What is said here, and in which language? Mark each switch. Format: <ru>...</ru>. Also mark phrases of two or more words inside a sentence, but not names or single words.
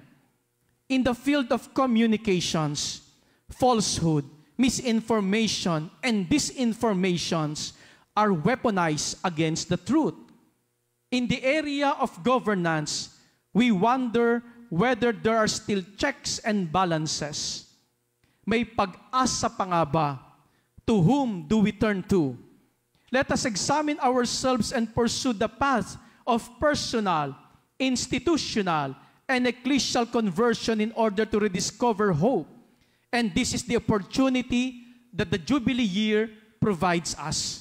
<en>In the field of communications, falsehood, misinformation, and disinformations are weaponized against the truth. In the area of governance, we wonder whether there are still checks and balances.</en> <tl>May pag-asa pa nga ba?</tl> <en>To whom do we turn to? Let us examine ourselves and pursue the path of personal, institutional, and ecclesial conversion in order to rediscover hope. And this is the opportunity that the Jubilee year provides us.</en>